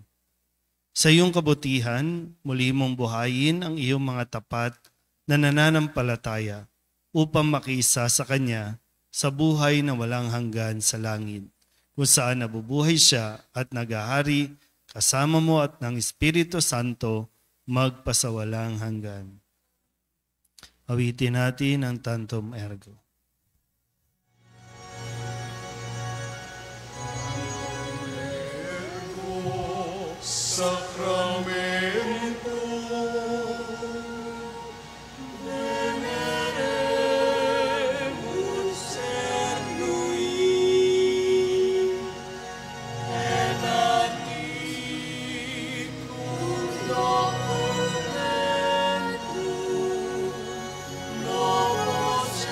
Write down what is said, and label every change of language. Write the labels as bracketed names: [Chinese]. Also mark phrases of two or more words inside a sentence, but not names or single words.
[Filipino] Sa iyong kabutihan, muli mong buhayin ang iyong mga tapat na nananampalataya upang makiisa sa Kanya sa buhay na walang hanggan sa langit, kung saan nabubuhay siya at naghahari kasama mo at ng Espiritu Santo magpasawalang hanggan. Awitin natin ang Tantum Ergo. [Latin] Sacramento veneremus cernui et antiquum documentum novos